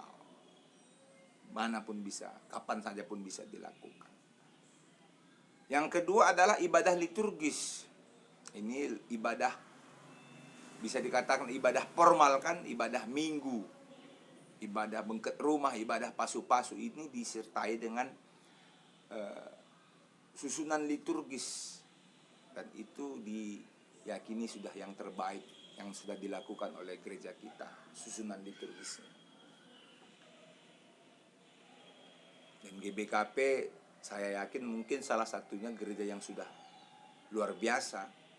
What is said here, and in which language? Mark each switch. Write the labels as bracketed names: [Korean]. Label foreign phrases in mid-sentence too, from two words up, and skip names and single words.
[Indonesian] Manapun bisa, kapan saja pun bisa dilakukan. Yang kedua adalah ibadah liturgis. Ini ibadah bisa dikatakan ibadah formal kan, ibadah minggu. Ibadah bengket rumah, ibadah pasu-pasu ini disertai dengan susunan liturgis. Dan itu diyakini sudah yang terbaik yang sudah dilakukan oleh gereja kita, susunan liturgisnya. Dan GBKP saya yakin mungkin salah satunya gereja yang sudah luar biasa.